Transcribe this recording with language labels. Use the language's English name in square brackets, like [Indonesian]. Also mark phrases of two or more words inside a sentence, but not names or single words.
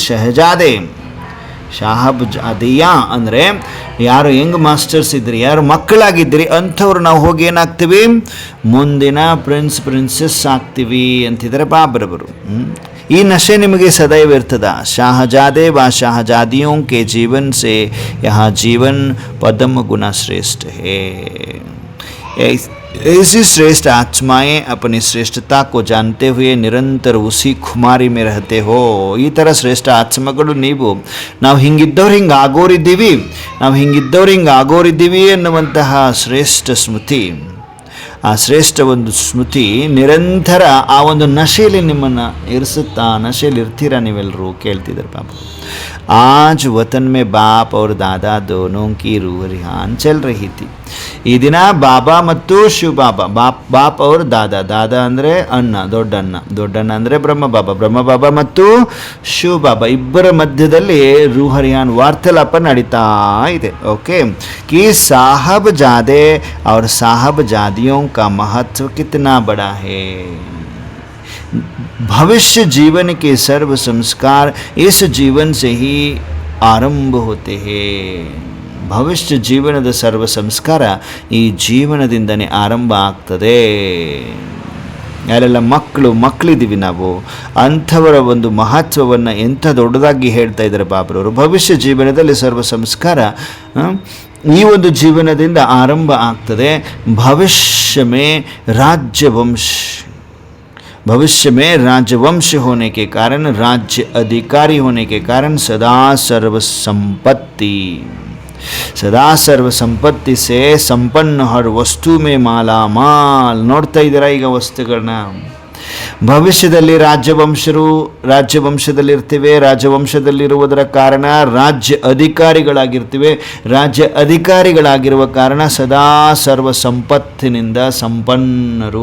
[Hindi] साहब जादियाँ [Kannada] ಅಂದರೆ ಯಾರು ಹೆಂಗ್ ಮಾಸ್ಟರ್ಸ್ ಇದ್ರಿ, ಯಾರು ಮಕ್ಕಳಾಗಿದ್ದೀರಿ ಅಂಥವ್ರು ನಾವು ಹೋಗಿ ಏನಾಗ್ತೀವಿ? ಮುಂದಿನ ಪ್ರಿನ್ಸೆಸ್ ಆಗ್ತೀವಿ ಅಂತಿದ್ದಾರೆ ಬಾಬರವರು. ಈ ನಶೆ ನಿಮಗೆ ಸದೈವ ಇರ್ತದ. [Hindi] शाहज़ादे व शाहज़ादियों के जीवन से यहाँ जीवन पदम गुना श्रेष्ठ है. ऐसी श्रेष्ठ आत्माएं अपनी श्रेष्ठता को जानते हुए निरंतर उसी खुमारी में रहते हो. [Kannada] ಈ ಥರ ಶ್ರೇಷ್ಠ ಆತ್ಮಗಳು ನಾವು ಹಿಂಗಿದ್ದವ್ರು ಹಿಂಗೆ ಆಗೋರಿದ್ದೀವಿ ಅನ್ನುವಂತಹ ಶ್ರೇಷ್ಠ ಸ್ಮೃತಿ, ಆ ಶ್ರೇಷ್ಠ ಒಂದು ಸ್ಮೃತಿ ನಿರಂತರ ಆ ಒಂದು ನಶೆಯಲ್ಲಿ ನಿಮ್ಮನ್ನು ಇರಿಸುತ್ತಾ. ನಶೆಯಲ್ಲಿ ಇರ್ತೀರಾ ನೀವೆಲ್ಲರೂ ಕೇಳ್ತಿದ್ದಾರೆ ಪಾಪ. [Hindi] आज वतन में बाप और दादा दोनों की रूह रिहान चल रही थी. [Kannada] ಈ ದಿನ ಬಾಬಾ ಮತ್ತು ಶಿವ [Hindi] बाप और दादा [Kannada] ಅಂದರೆ ಅಣ್ಣ, ದೊಡ್ಡಣ್ಣ ಅಂದರೆ ಬ್ರಹ್ಮ ಬಾಬಾ ಮತ್ತು ಶಿವ ಬಾಬಾ ಇಬ್ಬರ ಮಧ್ಯದಲ್ಲಿ [Hindi] रूह रिहान [Kannada] ವಾರ್ತಾಲಾಪ ನಡೀತಾ ಇದೆ. [Hindi] ಓಕೆ. कि साहब जादे और साहब जादियों का महत्व कितना बड़ा है. भविष्य जीवन के सर्व संस्कार इस जीवन से ही आरंभ होते हैं. [Kannada] ಭವಿಷ್ಯ ಜೀವನದ ಸರ್ವ ಸಂಸ್ಕಾರ ಈ ಜೀವನದಿಂದನೇ ಆರಂಭ ಆಗ್ತದೆ. ಯಾರೆಲ್ಲ ಮಕ್ಕಳಿದ್ದೀವಿ ನಾವು, ಅಂಥವರ ಒಂದು ಮಹತ್ವವನ್ನು ಎಂಥ ದೊಡ್ಡದಾಗಿ ಹೇಳ್ತಾ ಇದ್ದಾರೆ ಬಾಬರವರು. ಭವಿಷ್ಯ ಜೀವನದಲ್ಲಿ ಸರ್ವ ಸಂಸ್ಕಾರ ಈ ಒಂದು ಜೀವನದಿಂದ ಆರಂಭ ಆಗ್ತದೆ. [Hindi] भविष्य में राजवंश होने के कारण, राज्य अधिकारी होने के कारण सदा सर्व संपत्ति से संपन्न हर वस्तु में माला माल. [Kannada] ನೋಡ್ತಾ ಇದ್ದೀರಾ ಈಗ ವಸ್ತುಗಳನ್ನ? ಭವಿಷ್ಯದಲ್ಲಿ ರಾಜ್ಯವಂಶದಲ್ಲಿರ್ತೀವಿ. ರಾಜ್ಯವಂಶದಲ್ಲಿರುವುದರ ಕಾರಣ ರಾಜ್ಯ ಅಧಿಕಾರಿಗಳಾಗಿರ್ತೀವಿ. ರಾಜ್ಯ ಅಧಿಕಾರಿಗಳಾಗಿರುವ ಕಾರಣ ಸದಾ ಸರ್ವ ಸಂಪತ್ತಿನಿಂದ ಸಂಪನ್ನರು.